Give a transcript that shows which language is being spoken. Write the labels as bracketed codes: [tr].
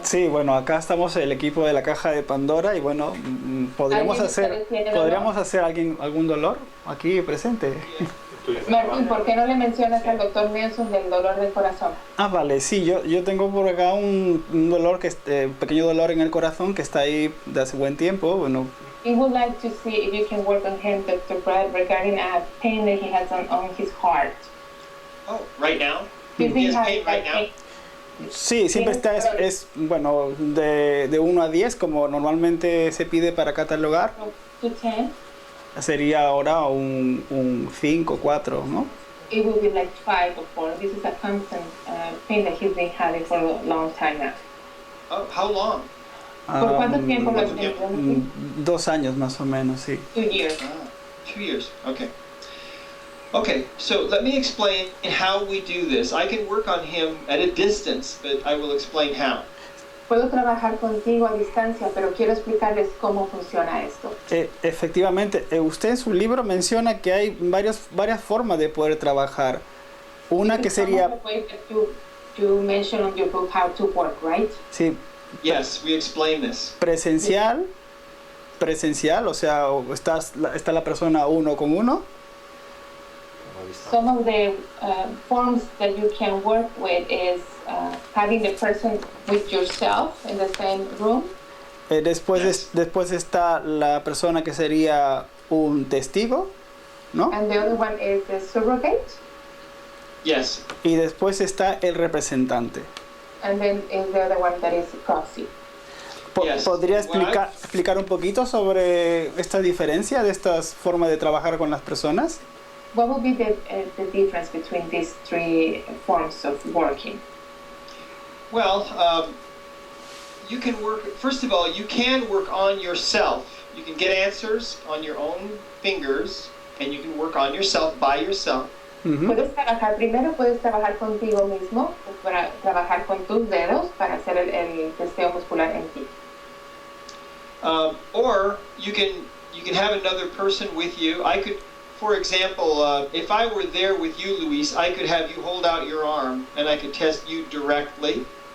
[es] Sí, bueno, acá estamos el equipo de la Caja de Pandora y bueno, podríamos hacer algún dolor aquí presente. Martín, ¿por qué no le mencionas al doctor Nelson del dolor del corazón? Ah, vale, sí, yo tengo por acá un dolor, pequeño dolor en el corazón que está ahí de hace buen tiempo, bueno. [en] We would like to see if you can work on him, Dr. Brad, regarding a pain that he has on his heart. Oh, right now? Do you He think has pain right now? [es] Sí, siempre está, bueno, de 1 a 10, como normalmente se pide para catalogar. [en] To 10? [es] Sería ahora un 5, 4, ¿no? [en] It will be like 5 or 4. This is a constant pain that he's been having for a long time now. Oh, how long? [es] ¿Por cuánto tiempo lo has tenido? 2 años más o menos, sí. [en] 2 years. 2 years, okay. Okay, so let me explain how we do this. I can work on him at a distance, but I will explain how. [es] Puedo trabajar contigo a distancia, pero quiero explicarles cómo funciona esto. Efectivamente, usted en su libro menciona que hay varias formas de poder trabajar. Una que sería... [en] You mentioned on your book how to work, right? [es] Sí. [en] Yes, we explain this. [es] Presencial, o sea, está la persona 1 con 1. [en] Some of the forms that you can work with is having the person with yourself in the same room. [es] Después está la persona que sería un testigo, ¿no? [en] And the other one is the surrogate. Yes. [es] Y después está el representante. [en] And then is the other one that is proxy. Yes. [es] ¿Podría explicar un poquito sobre esta diferencia de estas formas de trabajar con las personas? [en] What would be the difference between these 3 forms of working? Well, you can work, first of all, you can work on yourself. You can get answers on your own fingers, and you can work on yourself by yourself. [es] Puedes trabajar, primero puedes trabajar contigo mismo, para trabajar con tus dedos para hacer el testeo muscular en ti. [en] Or you can have another person with you. I could, for example, if I were there with you, Luis, I could have you hold out your arm and I could test you directly.